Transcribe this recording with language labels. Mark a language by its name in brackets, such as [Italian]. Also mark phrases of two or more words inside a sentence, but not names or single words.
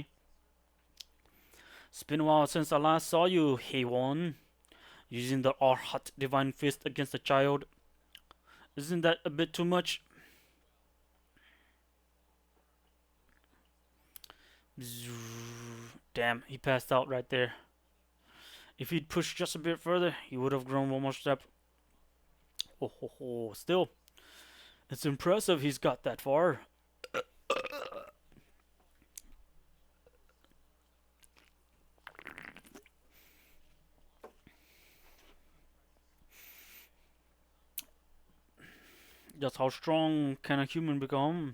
[English] It's been a while since I last saw you, Heiwon, using the Arhat Divine Fist against a child. Isn't that a bit too much? Damn, he passed out right there. If he'd pushed just a bit further, he would have grown one more step. Oh, ho, ho. Still, it's impressive he's got that far. Just how strong can a human become?